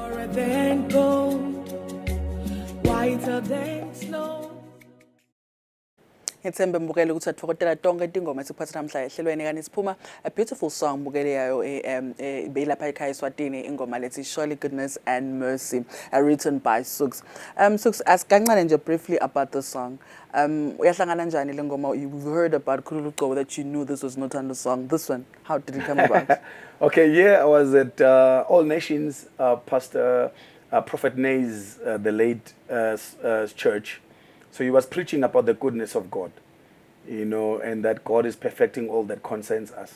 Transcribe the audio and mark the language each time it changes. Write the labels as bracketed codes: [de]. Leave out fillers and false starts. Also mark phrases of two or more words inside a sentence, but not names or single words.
[en] than gold, whiter than snow. [ss] Ngithembe mbukele ukuthi athokozela tonke ingoma esiphatha namhla ehlelweni kanti siphuma [en] a beautiful song [ss] mbukele yayo beyilapha ekhaya eSwatini ingoma lethi Surely Goodness and Mercy [en] written by [ss] SUKZ. [en] SUKZ, ask [ss] kancane nje [en] briefly about the song. [ss] Uyahlangana njani le ngoma? [en] You've heard about Khululu Gqobo that you knew this was not on the song. This one, how did it come about? Okay, yeah, I was at All Nations, Pastor Prophet Nay's, the late church. So he was preaching about the goodness of God, you know, and that God is perfecting all that concerns us.